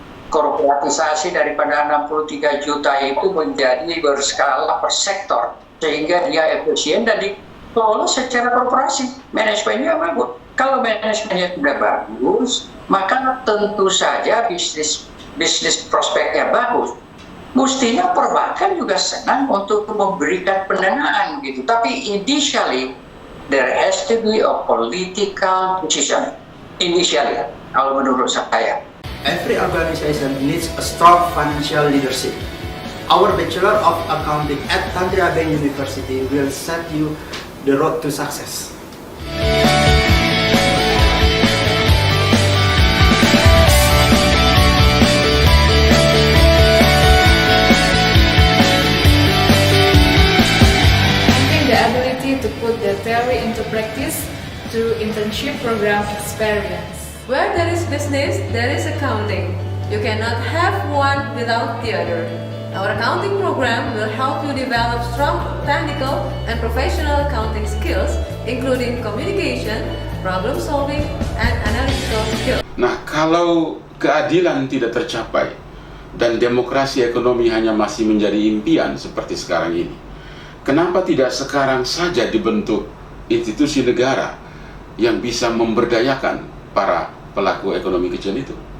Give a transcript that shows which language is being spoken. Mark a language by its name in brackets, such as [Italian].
[Indonesian] Korporatisasi daripada 63 juta itu menjadi berskala per sektor, sehingga dia efisien dan dikelola secara korporasi. Manajemennya bagus. Kalau manajemennya tidak bagus, maka tentu saja bisnis prospeknya bagus. Mestinya perbankan juga senang untuk memberikan pendanaan gitu. Tapi [English] initially there has to be a political decision. Initially, [Indonesian] kalau menurut saya. [English] Every organization needs a strong financial leadership. Our Bachelor of Accounting at Tantri Abeng University will set you the road to success. Having the ability to put the theory into practice through internship program experience. Where there is business, there is accounting. You cannot have one without the other. Our accounting program will help you develop strong technical and professional accounting skills, including communication, problem solving, and analytical skills. [Indonesian] Nah, kalau keadilan tidak tercapai dan demokrasi ekonomi hanya masih menjadi impian seperti sekarang ini, kenapa tidak sekarang saja dibentuk institusi negara yang bisa memberdayakan para pelaku ekonomi kecil itu?